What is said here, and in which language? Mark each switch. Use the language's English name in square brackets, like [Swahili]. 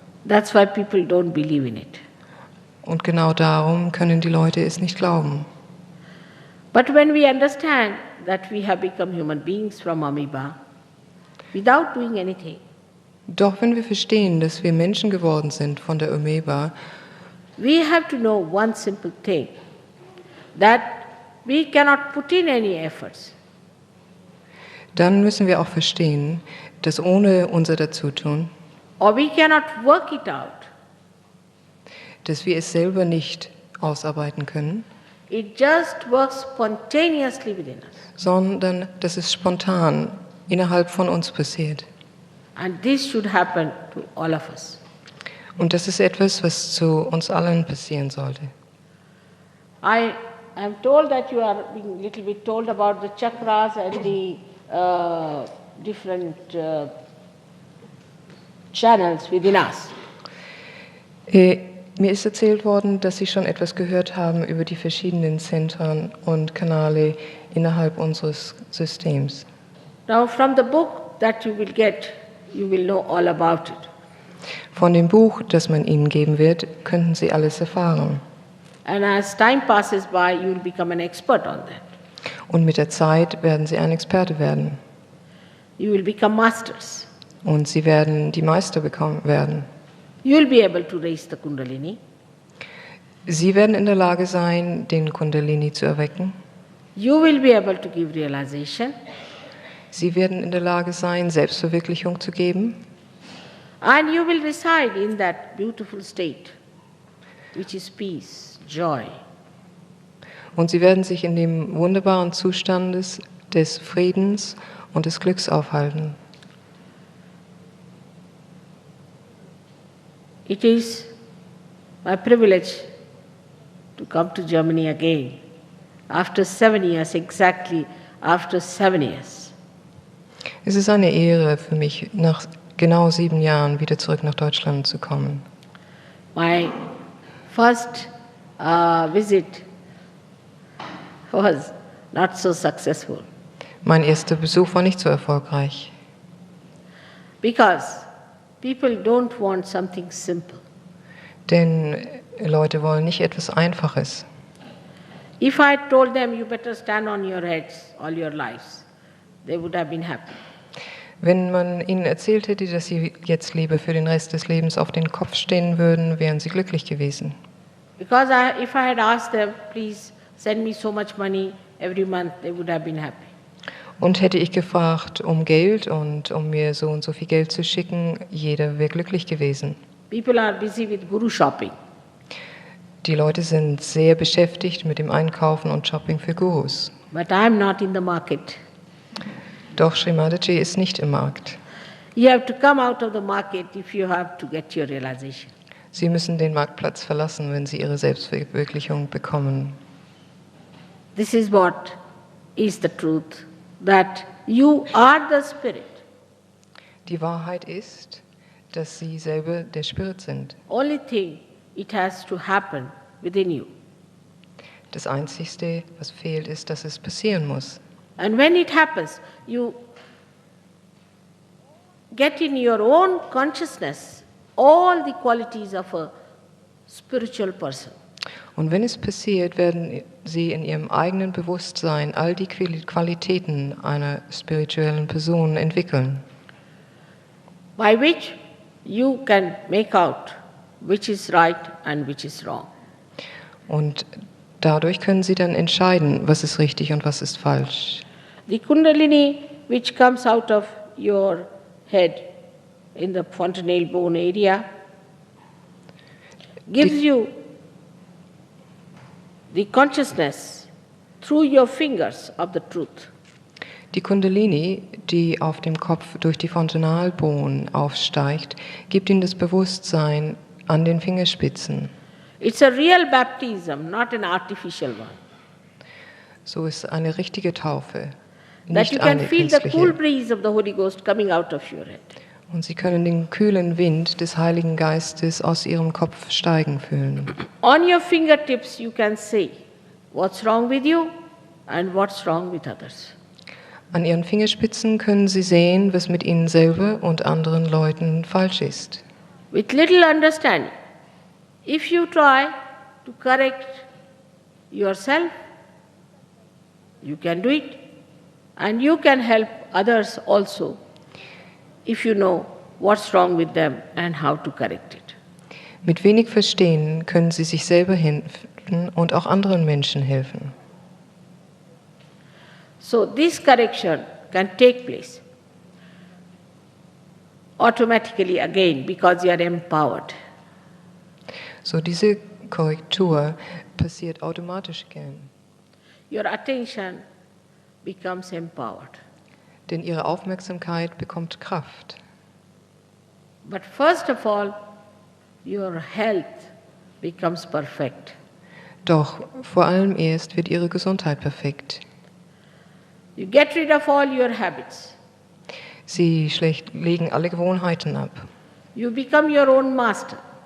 [English] that's why people don't believe in it. [German] Und genau darum können die Leute es nicht glauben. [English] But when we understand that we have become human beings from amoeba, without doing anything, [German] Doch wenn wir verstehen, dass wir Menschen geworden sind von der Ameba, [English] we have to know one simple thing, that we cannot put in any efforts. [German] dann müssen wir auch verstehen, dass ohne unser Dazutun, [English] Or we cannot work it out. [German] dass wir es selber nicht ausarbeiten können, [English] It just works spontaneously within us. [German] sondern dass es spontan innerhalb von uns passiert. [English] And this should happen to all of us. [German] Und das ist etwas, was zu uns allen passieren sollte. [English] I am told that you are being a little bit told about the chakras and the different channels within us. [German] Mir ist erzählt worden, dass Sie schon etwas gehört haben über die verschiedenen Zentren und Kanäle innerhalb unseres Systems. [English] Now from the book that you will get, you will know all about it. [German] Von dem Buch, das man Ihnen geben wird, könnten Sie alles erfahren. [English] And as time passes by, you will become an expert on that. [German] Und mit der Zeit werden sie ein Experte werden. [English] You will become masters. [German] Und sie werden die Meister werden. [English] You will be able to raise the Kundalini. [German] Sie werden in der Lage sein, den Kundalini zu erwecken. [English] You will be able to give realization. [German] Sie werden in der Lage sein, Selbstverwirklichung zu geben. [English] And you will reside in that beautiful state, which is peace, joy. [German] Und sie werden sich in dem wunderbaren Zustand des Friedens und des Glücks aufhalten. [English] It is my privilege to come to Germany again after 7 years, exactly after 7 years. [German] Es ist eine Ehre für mich, nach genau 7 Jahren wieder zurück nach Deutschland zu kommen. [English] My first visit was not so successful [German] Mein erster Besuch war nicht so erfolgreich, [English] because people don't want something simple. [German] denn Leute wollen nicht etwas Einfaches. [English] If I had told them you better stand on your heads all your lives, they would have been happy. [German] Wenn man ihnen erzählt hätte, dass sie jetzt lieber für den Rest des Lebens auf den Kopf stehen würden, wären sie glücklich gewesen. [English] Because if I had asked them, please send me so much money every month, they would have been happy. [German] Und hätte ich gefragt um Geld und um mir so und so viel Geld zu schicken, jeder wäre glücklich gewesen. [English] People are busy with guru shopping. [German] Die Leute sind sehr beschäftigt mit dem Einkaufen und Shopping für Gurus. [English] But I am not in the market. [German] Doch Sri Mataji ist nicht im Markt. [English] You have to come out of the market if you have to get your realization. [German] Sie müssen den Marktplatz verlassen, wenn sie ihre Selbstverwirklichung bekommen. [English] This is what is the truth, that you are the spirit. [German] Die Wahrheit ist, dass sie selber der Spirit sind. [English] Only thing, it has to happen within you. [German] Das Einzige, was fehlt, ist, dass es passieren muss. [English] And when it happens, you get in your own consciousness all the qualities of a spiritual person. [German] Und wenn es passiert, werden sie in ihrem eigenen Bewusstsein all die Qualitäten einer spirituellen Person entwickeln, [English] By which you can make out which is right and which is wrong. [German] und dadurch können sie dann entscheiden, was ist richtig und was ist falsch. [English] The Kundalini which comes out of your head in the fontanelle bone area gives you the consciousness through your fingers of the truth. [German] Die Kundalini, die auf dem Kopf durch die Fontanalbohnen aufsteigt, gibt ihnen das Bewusstsein an den Fingerspitzen. [English] It's a real baptism, not an artificial one. [German] So ist eine richtige Taufe, [English] That you [German] nicht [English] can [German] eine [English] feel the cool [German] künstliche. [English] breeze of the Holy Ghost coming out of your head. [German] Und sie können den kühlen Wind des Heiligen Geistes aus ihrem Kopf steigen fühlen. [English] On your fingertips you can say what's wrong with you and what's wrong with others. [German] An ihren Fingerspitzen können sie sehen, was mit ihnen selber und anderen Leuten falsch ist. [English] With little understanding, if you try to correct yourself, you can do it, and you can help others also if you know what's wrong with them and how to correct it. [German] Mit wenig Verstehen können sie sich selber helfen und auch anderen Menschen helfen. [English] So this correction can take place automatically again because you are empowered. [German] So diese Korrektur passiert automatisch gern, [English] Your attention becomes empowered. [German] denn ihre Aufmerksamkeit bekommt Kraft. [English] But first of all, your health becomes perfect. [German] Doch vor allem erst wird ihre Gesundheit perfekt. [English] You get rid of all your habits. [German] Sie legen alle Gewohnheiten ab. [English] You become your own master.